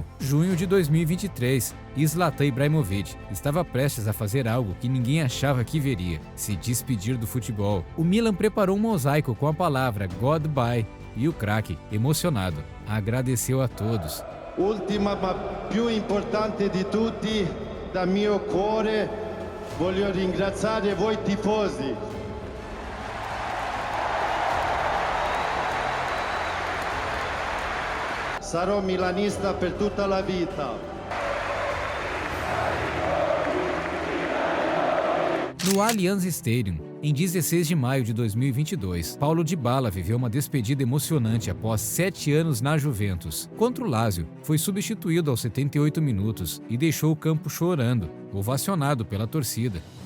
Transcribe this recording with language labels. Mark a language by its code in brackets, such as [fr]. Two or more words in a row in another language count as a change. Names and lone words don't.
[pt] Junho de 2023, Zlatan Ibrahimovic estava prestes a fazer algo que ninguém achava que veria: se despedir do futebol. O Milan preparou um mosaico com a palavra Goodbye e o craque, emocionado, agradeceu a todos. [it] Ultima ma più importante di tutti, da mio cuore, voglio ringraziare voi tifosi. Sarò milanista per tutta la vita. [pt] No Allianz Stadium, em 16 de maio de 2022, Paulo Dybala viveu uma despedida emocionante após 7 anos na Juventus. Contra o Lazio, foi substituído aos 78 minutos e deixou o campo chorando, ovacionado pela torcida.